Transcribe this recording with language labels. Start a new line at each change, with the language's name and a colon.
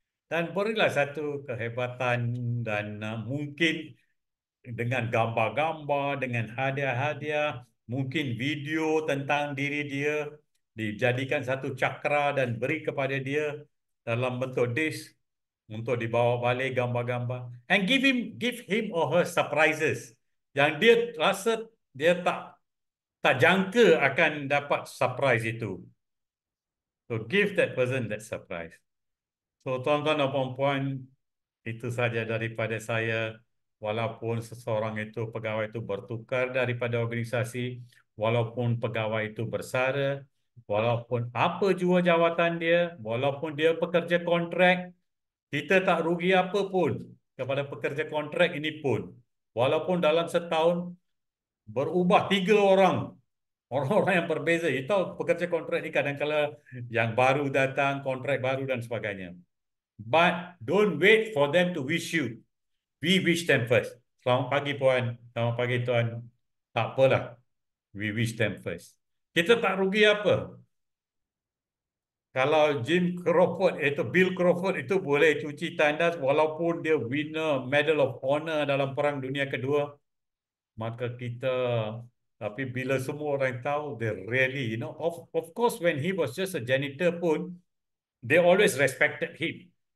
Malay: Dan berilah satu kehebatan dan mungkin dengan gambar-gambar, dengan hadiah-hadiah, mungkin video tentang diri dia, dijadikan satu cakra dan beri kepada dia dalam bentuk disk untuk dibawa balik gambar-gambar.
English: And give him or her surprises
Malay: yang dia rasa dia tak jangka akan dapat surprise itu.
English: So give that person that surprise.
Malay: So tuan-tuan dan puan-puan, itu saja daripada saya. Walaupun seseorang itu, pegawai itu bertukar daripada organisasi, walaupun pegawai itu bersara, walaupun apa jua jawatan dia, walaupun dia pekerja kontrak, kita tak rugi apa pun kepada pekerja kontrak ini pun. Walaupun dalam setahun berubah 3 orang, orang-orang yang berbeza. You tahu pekerja kontrak ini kadang-kadang yang baru datang, kontrak baru dan sebagainya.
English: But don't wait for them to wish you. We wish them first.
Malay: Selamat pagi puan, selamat pagi tuan. Tak apalah,
English: we wish them first.
Malay: Kita tak rugi apa. Kalau Bill Crawford itu boleh cuci tandas walaupun dia winner Medal of Honor dalam Perang Dunia Kedua, maka kita, tapi bila semua orang tahu,
English: they really, of course when he was just a janitor
Malay: pun, they always respected him.